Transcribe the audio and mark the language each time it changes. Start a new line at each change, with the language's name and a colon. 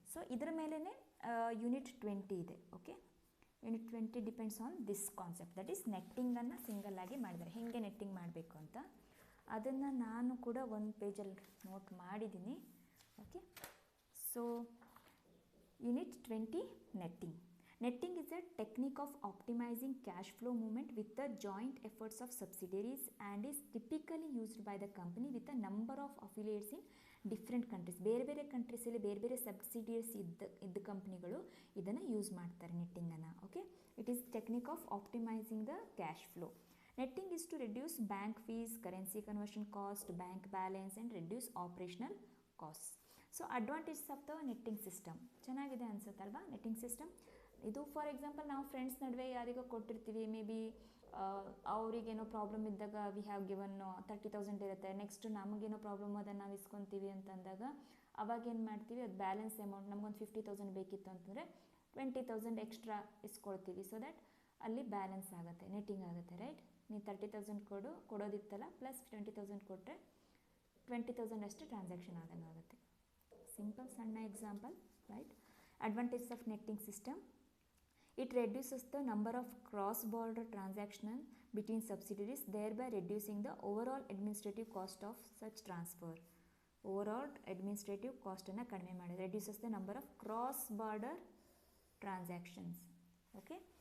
Kannada: So ಇದರ ಮೇಲೇ unit 20 ಇದೆ. Okay,
English: unit 20 depends on this concept,
Kannada: that is ನೆಟ್ಟಿಂಗನ್ನು single ಆಗಿ ಮಾಡಿದ್ದಾರೆ. ಹೇಗೆ ನೆಟ್ಟಿಂಗ್ ಮಾಡಬೇಕು ಅಂತ ಅದನ್ನು ನಾನು ಕೂಡ ಒಂದು ಪೇಜಲ್ಲಿ ನೋಟ್ ಮಾಡಿದ್ದೀನಿ. Okay, so
English: Unit 20, netting. Netting is a technique of optimizing cash flow movement with the joint efforts of subsidiaries and is typically used by the company with a number of affiliates in different countries.
Kannada: ಬೇರೆ ಬೇರೆ ಕಂಟ್ರೀಸಲ್ಲಿ ಬೇರೆ ಬೇರೆ ಸಬ್ಸಿಡಿಯರ್ಸ್ ಇದ್ದ ಕಂಪ್ನಿಗಳು ಇದನ್ನು use ಮಾಡ್ತಾರೆ ನೆಟ್ಟಿಂಗನ್ನು.
English: Okay, it is technique of optimising the cash flow. Netting is to reduce bank fees, currency conversion cost, bank balance and reduce operational cost. So advantages of the netting system
Kannada: ಚೆನ್ನಾಗಿದೆ ಅನ್ಸುತ್ತಲ್ವಾ
English: Netting system.
Kannada: ಇದು for example ನಾವು friends ನಡುವೆ ಯಾರಿಗೋ ಕೊಟ್ಟಿರ್ತೀವಿ, may be ಅವರಿಗೇನೋ problem ಇದ್ದಾಗ
English: we have given
Kannada: 30,000 ಇರುತ್ತೆ, next ನಮಗೇನೋ problem ಅದನ್ನು ನಾವು ಇಸ್ಕೊತೀವಿ ಅಂತಂದಾಗ ಅವಾಗ ಏನು ಮಾಡ್ತೀವಿ, ಅದು ಬ್ಯಾಲೆನ್ಸ್ ಅಮೌಂಟ್ ನಮಗೊಂದು 50,000 ಬೇಕಿತ್ತು ಅಂತಂದರೆ 20,000 ಎಕ್ಸ್ಟ್ರಾ ಇಸ್ಕೊಳ್ತೀವಿ. ಸೊ ದ್ಯಾಟ್ ಅಲ್ಲಿ ಬ್ಯಾಲೆನ್ಸ್ ಆಗುತ್ತೆ, ನೆಟ್ಟಿಂಗ್ ಆಗುತ್ತೆ. ರೈಟ್, ನೀವು 30,000 ಕೊಡೋದಿತ್ತಲ್ಲ ಪ್ಲಸ್ 20,000 ಕೊಟ್ಟರೆ 20,000 ಅಷ್ಟೇ ಟ್ರಾನ್ಸಾಕ್ಷನ್ ಆದಂಗೆ ಆಗುತ್ತೆ.
English: Simple ಸಣ್ಣ example. Right, advantages of netting system. It reduces the number of cross-border transactions between subsidiaries, thereby reducing the overall administrative cost of such transfer. Overall administrative cost
Kannada: ಅನ್ನು ಕಡಿಮೆ ಮಾಡಿ,
English: reduces the number of cross-border transactions. Okay.